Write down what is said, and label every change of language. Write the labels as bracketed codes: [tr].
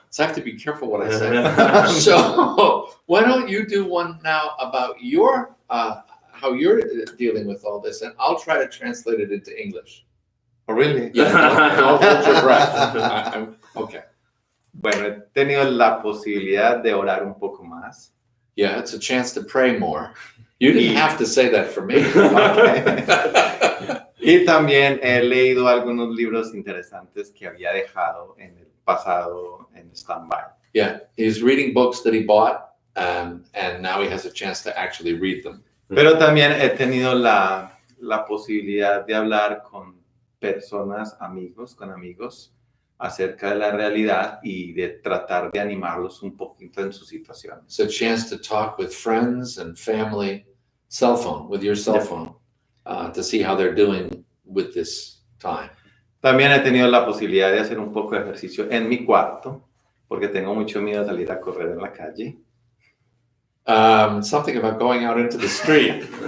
[en] So I have to be careful what I say. So why don't you do one now about your how you're dealing with all this, and I'll try to translate it into English. Oh, really? Yeah, don't hold your breath. Okay. [es] Bueno, he tenido la posibilidad de orar un poco más. [en] Yeah, it's a chance to pray more. You didn't have to say that for me. Okay. [es] Y también he leído algunos libros interesantes que había dejado en el pasado en stand-by. [en] Yeah, he's reading books that he bought, and now he has a chance to actually read them. [es] Pero también he tenido la posibilidad de hablar con personas, con amigos, acerca de la realidad y de tratar de animarlos un poquito en su situación. [en] It's a chance to talk with friends and family, with your cell phone, to see how they're doing with this time. [es] También he tenido la posibilidad de hacer un poco de ejercicio en mi cuarto, porque tengo mucho miedo de salir a correr en la calle. [en] Something about going out into the street.